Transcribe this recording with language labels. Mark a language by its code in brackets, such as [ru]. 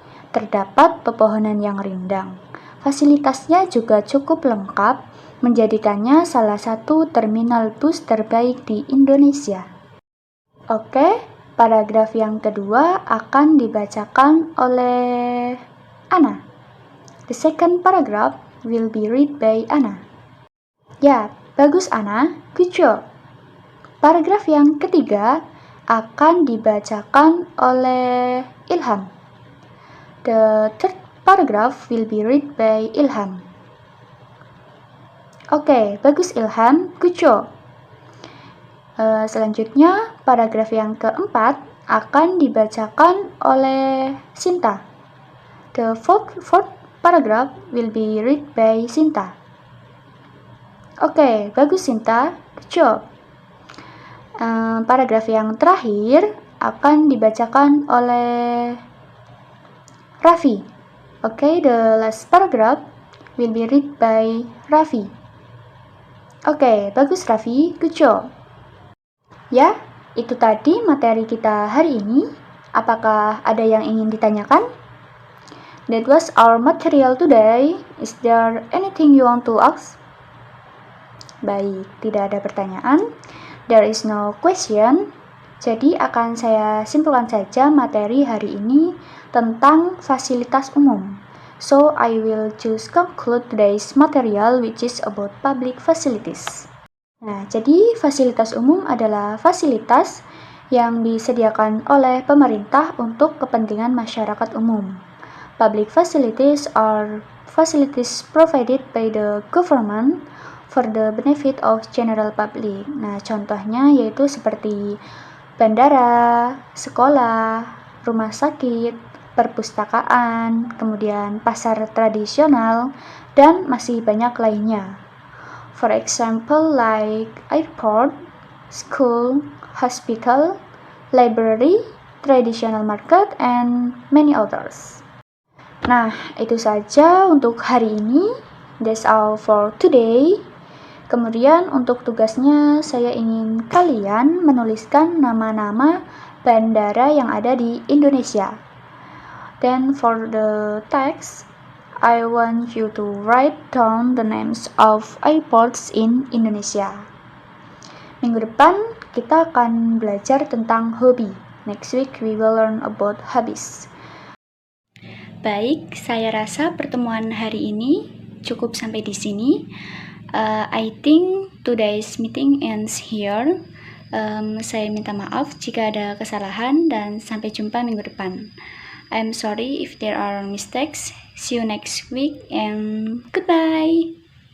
[id] Terdapat pepohonan yang rindang. Fasilitasnya juga cukup lengkap, menjadikannya salah satu terminal bus terbaik di Indonesia. Oke, paragraf yang kedua akan dibacakan oleh Ana. [en] The second paragraph will be read by Ana. [id] Ya, bagus Ana, [en] good job. [id] Paragraf yang ketiga akan dibacakan oleh Ilham. [en] The third paragraph will be read by Ilham. [id] Oke, bagus Ilham, [en] good job. [id] Selanjutnya, paragraf yang keempat akan dibacakan oleh Sinta. [en] The fourth paragraph will be read by Sinta. [id] Oke, bagus Sinta, [en] good job. [id] Paragraf yang terakhir akan dibacakan oleh Raffi. [en] Oke, the last paragraph will be read by Raffi. [id] Oke, bagus Raffi, [en] good job. [id] Ya, itu tadi materi kita hari ini. Apakah ada yang ingin ditanyakan? [en] That was our material today. Is there anything you want to ask? [id] Baik, tidak ada pertanyaan. [en] There is no question. [id] Jadi akan saya simpulkan saja materi hari ini tentang fasilitas umum. [en] So I will just conclude today's material which is about public facilities. [id] Nah, jadi fasilitas umum adalah fasilitas yang disediakan oleh pemerintah untuk kepentingan masyarakat umum. [en] Public facilities are facilities provided by the government for the benefit of general public. [id] Nah, contohnya yaitu seperti bandara, sekolah, rumah sakit, perpustakaan, kemudian pasar tradisional, dan masih banyak lainnya. [en] For example, like airport, school, hospital, library, traditional market, and many others. [id] Nah, itu saja untuk hari ini. [en] That's all for today. [id] Kemudian untuk tugasnya saya ingin kalian menuliskan nama-nama bandara yang ada di Indonesia. [en] Then for the text, I want you to write down the names of airports in Indonesia. [id] Minggu depan kita akan belajar tentang hobi. [en] Next week we will learn about hobbies. [id] Baik, saya rasa pertemuan hari ini cukup sampai di sini. [en] I think today's meeting ends here. [id] Saya minta maaf jika ada kesalahan dan sampai jumpa minggu depan. [en] I'm sorry if there are mistakes. See you next week and goodbye.